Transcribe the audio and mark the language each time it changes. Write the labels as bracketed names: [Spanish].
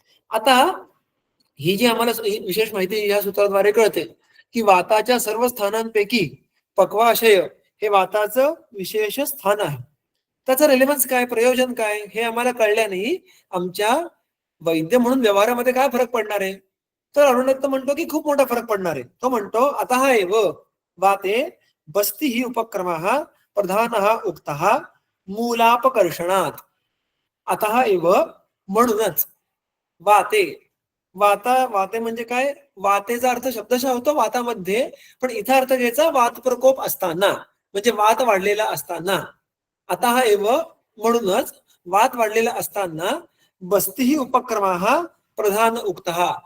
[Marathi] आता ही जी आम्हाला विशेष माहिती या सूत्राद्वारे कळते की वाताच्या सर्व स्थानांपैकी पक्वाशय हे वाताचं विशेष स्थान आहे. त्याचं रेलेव्हन्स काय, प्रयोजन काय हे आम्हाला कळल्याने आमच्या वैद्य म्हणून व्यवहारामध्ये काय फरक पडणार आहे तर अरुण दत्त म्हणतो की खूप मोठा फरक पडणार आहे. तो म्हणतो [Sanskrit] अतः एव वाते बस्ती ही उपक्रमः प्रधानः उक्तः मूलापकर्षणात. अतः एव [Marathi] म्हणूनच वाते, वाते म्हणजे काय, वातेचा अर्थ शब्दशः होतो वातामध्ये, पण इथं अर्थ घ्यायचा वात प्रकोप असताना, म्हणजे वात वाढलेला असताना. [Sanskrit] अतः एव [Marathi] म्हणूनच वात वाढलेला असताना [Sanskrit] बस्ती ही उपक्रमः प्रधान उक्तः.